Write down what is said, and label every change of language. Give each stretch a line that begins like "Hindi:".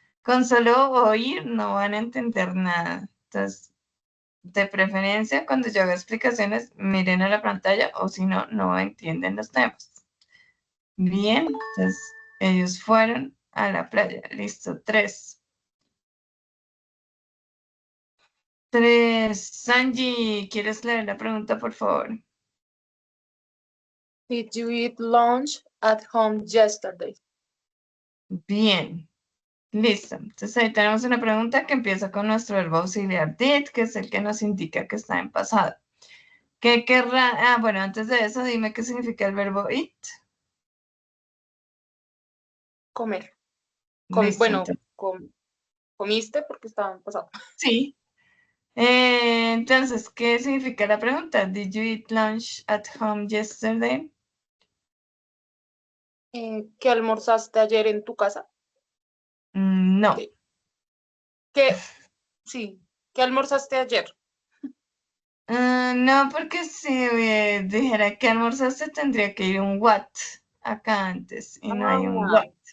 Spanish: Con solo oír no van a entender nada. Entonces, de preferencia, cuando yo haga explicaciones, miren a la pantalla o si no, no entienden los temas. Bien, entonces ellos fueron a la playa. Listo, 3. 3. Sanji, ¿quieres leer la pregunta, por favor?
English: Did you eat lunch at home yesterday?
Spanish: Bien, listo. Entonces ahí tenemos una pregunta que empieza con nuestro verbo auxiliar did, que es el que nos indica que está en pasado. ¿Qué querrá? Ah, bueno, antes de eso, dime qué significa el verbo eat. Comer. Listo, Bueno, entonces, comiste porque estaba en pasado. sí. Entonces, ¿qué significa la pregunta?
English: Did you eat lunch at home yesterday?
Spanish: ¿Qué almorzaste ayer en tu casa? No. Sí, ¿qué almorzaste ayer? No, porque si dijera que almorzaste, tendría que ir un what acá antes y no hay un what.